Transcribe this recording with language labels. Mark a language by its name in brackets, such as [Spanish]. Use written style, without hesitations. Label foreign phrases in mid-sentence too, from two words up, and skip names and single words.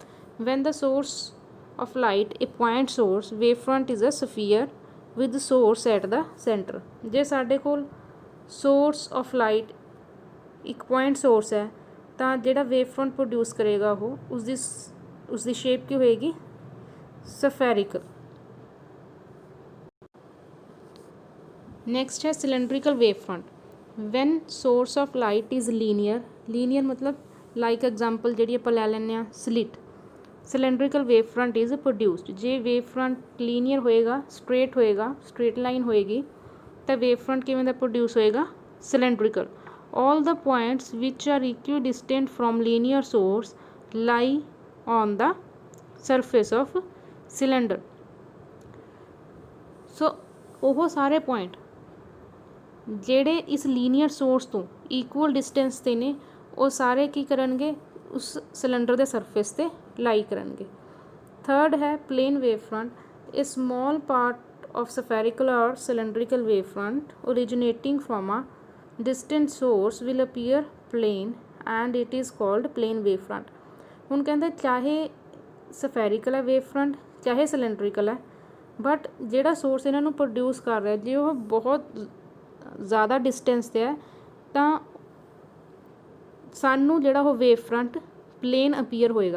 [English] When the source of light a point source, wave front is a sphere with source at the center. [Punjabi] ਜੇ ਸਾਡੇ ਕੋਲ [English] source of light [Punjabi] ਇੱਕ [English] point source [Punjabi] ਹੈ ਤਾਂ ਜਿਹੜਾ [English] wave front [Punjabi] ਪ੍ਰੋਡਿਊਸ ਕਰੇਗਾ ਉਹ ਉਸਦੀ ਸ਼ੇਪ ਕੀ ਹੋਏਗੀ? ਸਫੈਰੀਕਲ। [English] नेक्स्ट है cylindrical wave front. When source of light is linear मतलब like example [Punjabi] ਜੀ ਆਪ ਲੈ ਲੈਂ [English] स्लिट। Cylindrical wave front is produced. [Punjabi] ਜੇ ਵੇਵ ਫਰੰਟ ਲੀਨੀਅਰ ਹੋਏਗਾ, ਸਟ੍ਰੇਟ ਹੋਏਗਾ, ਸਟ੍ਰੇਟ ਲਾਈਨ ਹੋਏਗੀ ਤੋ ਵੇਵ ਫਰੰਟ ਕਿਵੇਂ ਦਾ ਪ੍ਰੋਡਿਊਸ ਹੋਏਗਾ? [English] Cylindrical. All the points which are equi distant from linear source lie on the surface of cylinder। [Punjabi] सो ਉਹ ਸਾਰੇ ਪੁਆਇੰਟ ਜਿਹੜੇ ਇਸ [English] linear source [Punjabi] ਤੋਂ [English] equal distance [Punjabi] 'ਤੇ ਨੇ ਉਹ ਸਾਰੇ ਕੀ ਕਰਨਗੇ ਉਸ ਸਿਲੰਡਰ ਦੇ ਸਰਫੇਸ 'ਤੇ ਲਾਈ ਕਰਨਗੇ। ਥਰਡ ਹੈ [English] plane wave front, a small part of spherical or cylindrical wavefront originating from a distant source will appear plane and it is called plane wavefront। [Punjabi] ਹੁਣ ਕਹਿੰਦੇ ਚਾਹੇ ਸਫੈਰੀਕਲ ਹੈ [English] wave front [Punjabi] ਚਾਹੇ ਸਿਲੰਡਰੀਕਲ ਹੈ, ਬਟ ਜਿਹੜਾ ਸੋਰਸ ਇਹਨਾਂ ਨੂੰ ਪ੍ਰੋਡਿਊਸ ਕਰ ਰਿਹਾ ਜੇ ਉਹ ਬਹੁਤ ਜ਼ਿਆਦਾ ਡਿਸਟੈਂਸ 'ਤੇ ਹੈ ਤਾਂ ਸਾਨੂੰ ਜਿਹੜਾ ਉਹ [English] wave front plane appear [Punjabi] ਹੋਏਗਾ।